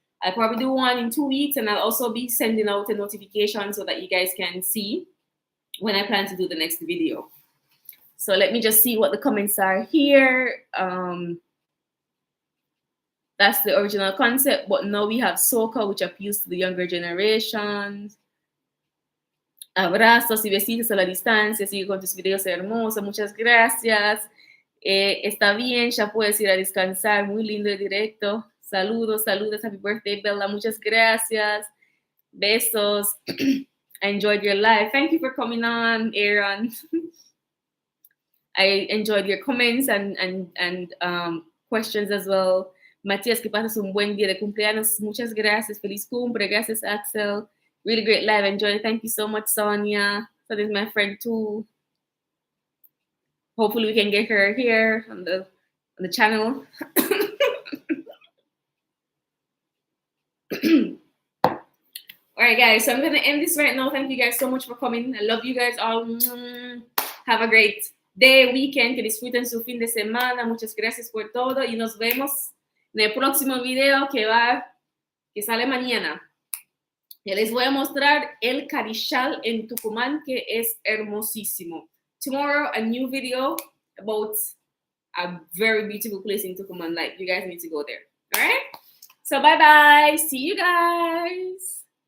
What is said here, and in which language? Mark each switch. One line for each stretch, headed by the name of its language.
English: I'll probably do one in 2 weeks, and I'll also be sending out a notification so that you guys can see when I plan to do the next video. So let me just see what the comments are here. That's the original concept, but now we have soca, which appeals to the younger generations.
Spanish: Abrazos y besitos a la distancia. Sigue con tus videos hermosos. Muchas gracias. Está bien, ya puedes ir a descansar. Muy lindo el directo. Saludos, saludos.
English: Happy birthday,
Spanish: Bella. Muchas gracias. Besos.
English: I enjoyed your live. Thank you for coming on, Aaron. I enjoyed your comments and questions as well.
Spanish: Matías, que pases un buen día de cumpleaños. Muchas gracias. Feliz cumple. Gracias, Axel.
English: Really great live. Enjoy. Thank you so much, Sonia. That is my friend too. Hopefully we can get her here on the channel. All right, guys. So I'm gonna end this right now. Thank you guys so much for coming. I love you guys all. Have a great day, weekend.
Spanish: Que disfruten su fin de semana. Muchas gracias por todo y nos vemos en el próximo video que sale mañana. Ya les voy a mostrar el Carishal en Tucumán, que es hermosísimo.
English: Tomorrow, a new video about a very beautiful place in Tucumán. Like, you guys need to go there. All right? So, bye-bye. See you guys.